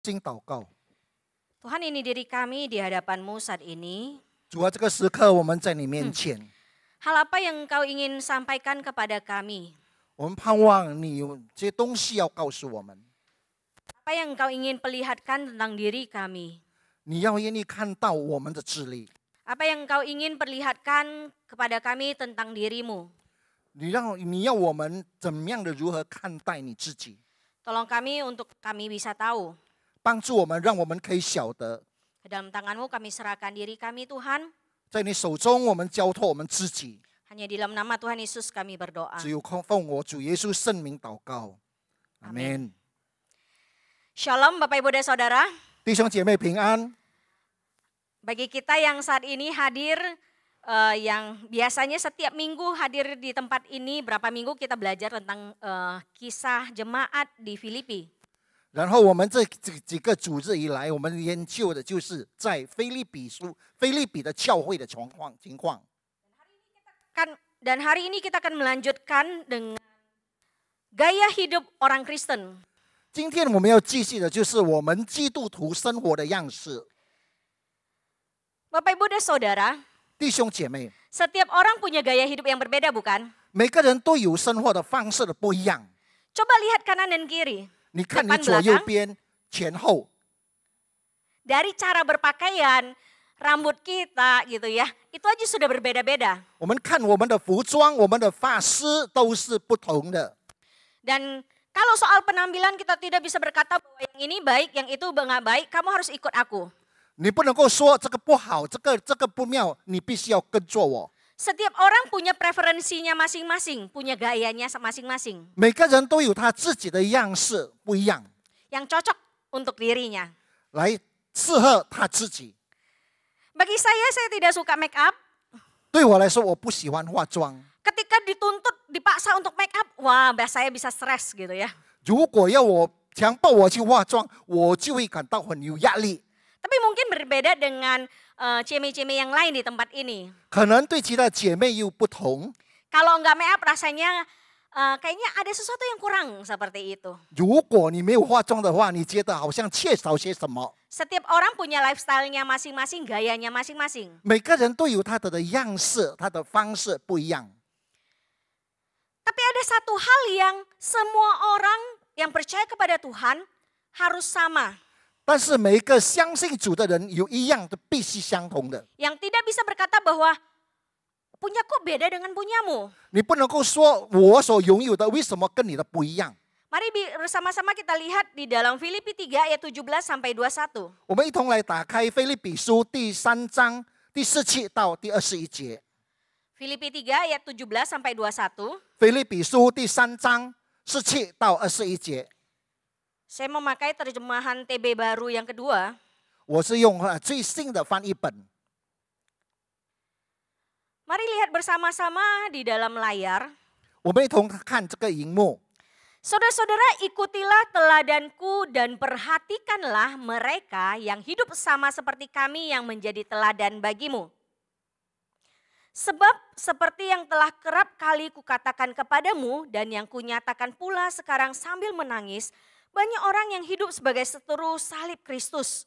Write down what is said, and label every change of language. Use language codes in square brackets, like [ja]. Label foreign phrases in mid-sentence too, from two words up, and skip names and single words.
[zh] 经祷告。 [id] Tuhan, ini diri kami di hadapan-Mu saat ini. [zh] 主啊，这个时刻我们在你面前， [id] Hal apa yang Engkau ingin sampaikan kepada kami? [zh] 我们盼望你有这些东西要告诉我们， [id] Apa yang Engkau ingin perlihatkan tentang diri kami? [zh] 你要愿意看到我们的智力， [id] Apa yang Engkau ingin perlihatkan kepada kami tentang diri-Mu? [zh] 你要我们怎么样的如何看待你自己， [id] Tolong kami untuk kami bisa tahu. [zh] 帮助我们，让我们可以晓得， [id] Ke dalam tangan-Mu kami serahkan diri kami, Tuhan. [zh] 在你手中我们交托我们自己， [id] Hanya di dalam nama Tuhan Yesus kami berdoa. [zh] 只有奉我主耶稣圣名祷告，阿门。 [id] Shalom Bapak Ibu dan Saudara. [zh] 弟兄姐妹平安。 [id] Bagi kita yang saat ini hadir, yang biasanya setiap minggu hadir di tempat ini, berapa minggu kita belajar tentang kisah jemaat di Filipi. [zh] 然后我们这几个主日以来，我们研究的就是在腓立比的教会的情况。 [id] Dan hari ini kita akan melanjutkan dengan gaya hidup orang Kristen. [zh] 今天我们要继续的就是我们基督徒生活的样式。 [id] Bapak Ibu dan Saudara, [zh] 弟兄姐妹， [id] setiap orang punya gaya hidup yang berbeda, bukan? [zh] 每个人都有生活的方式的不一样。 [id] Coba lihat kanan dan kiri, [zh] 你看你 [id] depan [zh] 左右 [id] belakang. [zh] 边、前后， [id] Dari cara berpakaian, rambut kita gitu ya, itu aja sudah berbeda-beda. [zh] 我们看我们的服装、我们的发饰都是不同的。 [id] Dan kalau soal penampilan kita tidak bisa berkata bahwa yang ini baik, yang itu nggak baik, kamu harus ikut aku. [zh] 你不能够说这个不好，这个不妙，你必须要跟着我。 [id] Setiap orang punya preferensinya masing-masing, punya gayanya masing-masing. [zh] 每个人都有他自己的样式不一样， [id] Yang cocok untuk dirinya. [zh] 来适合他自己。 [id] Bagi saya tidak suka [en] make up. [zh] 对我来说，我不喜欢化妆。 [id] Ketika dituntut, dipaksa untuk [en] make up, [id] wah saya bisa stres gitu ya. [zh] 如果要我强迫我去化妆，我就会感到很有压力。 [id] Tapi mungkin berbeda dengan ceme-ceme yang lain di tempat ini. [zh] 可能对其他姐妹又不同。 [id] Kalau nggak [en] make up [id] rasanya kayaknya ada sesuatu yang kurang seperti itu. [zh] 如果你没有化妆的话，你觉得好像缺少些什么？ [id] Setiap orang punya lifestyle-nya masing-masing, gayanya masing-masing. [zh] 每个人都有他的样式，他的方式不一样。 [id] Tapi ada satu hal yang semua orang yang percaya kepada Tuhan harus sama. [zh] 但是每一个相信主的人有一样的必须相同的。 [id] Yang tidak bisa berkata bahwa punyaku beda dengan punyamu. [zh] 你不能够说我所拥有的为什么跟你的不一样？ [id] Mari bersama-sama kita lihat di dalam Filipi 3 ayat 17 sampai 21. [zh] 我们一同来打开腓立比书第3章第17到第21节。 [id] Filipi 3 ayat 17 sampai 21. [zh] 腓立比书第3章17到21节。 [id] Saya memakai terjemahan TB baru yang kedua. [zh] 我是用最新的翻译本。 [id] Mari lihat bersama-sama di dalam layar. [zh] 我们一同看这个荧幕。 [id] Saudara-saudara, ikutilah teladanku dan perhatikanlah mereka yang hidup sama seperti kami yang menjadi teladan bagimu. Sebab seperti yang telah kerap kali kukatakan kepadamu dan yang kunyatakan pula sekarang sambil menangis, banyak orang yang hidup sebagai seteru salib Kristus.